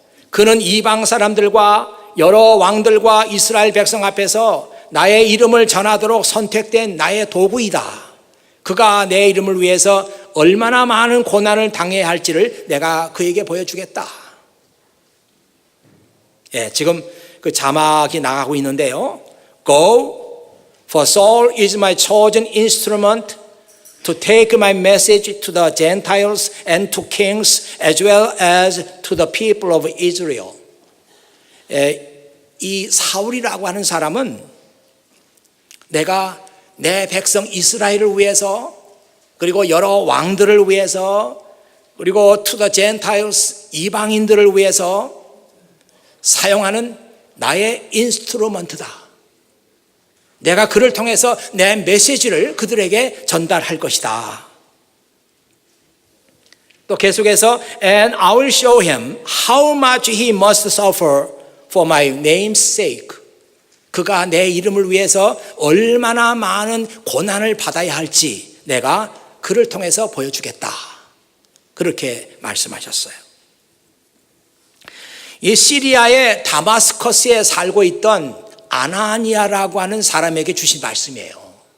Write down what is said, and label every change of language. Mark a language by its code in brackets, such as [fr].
[ko] 그는 이방 사람들과 여러 왕들과 이스라엘 백성 앞에서 나의 이름을 전하도록 선택된 나의 도구이다. 그가 내 이름을 위해서 얼마나 많은 고난을 당해야 할지를 내가 그에게 보여주겠다. 지금 그 자막이 나가고 있는데요. [en] Go, for Saul is my chosen instrument to take my message to the Gentiles and to kings as well as to the people of Israel. [ko] 이 사울이라고 하는 사람은 내가 내 백성 이스라엘을 위해서, 그리고 여러 왕들을 위해서, 그리고 [en] to the Gentiles [ko] 이방인들을 위해서 사용하는 나의 인스트루먼트다. 내가 그를 통해서 내 메시지를 그들에게 전달할 것이다. 또 계속해서 [en] And I will show him how much he must suffer for my name's sake. [ko] 그가 내 이름을 위해서 얼마나 많은 고난을 받아야 할지 내가 그를 통해서 보여주겠다. 그렇게 말씀하셨어요. 이 시리아의 다마스커스에 살고 있던 아나니아라고 하는 사람에게 주신 말씀이에요.